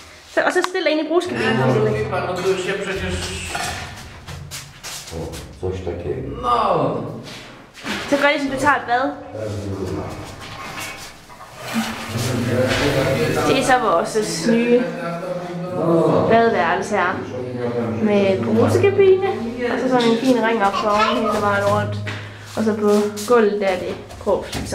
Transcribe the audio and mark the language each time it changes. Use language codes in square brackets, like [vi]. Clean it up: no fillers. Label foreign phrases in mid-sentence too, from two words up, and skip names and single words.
[da] Og så stille ind i brugskabinen. [pl] No to już się przecież... O, coś takiego. No. [da] Så gør det, som du tager et bad. Det er så vores nye badeværelse her. Med brugskabine. Og så sådan en fin ring op foran hele vejen rundt. Og så på gulvet der er det grå fliser.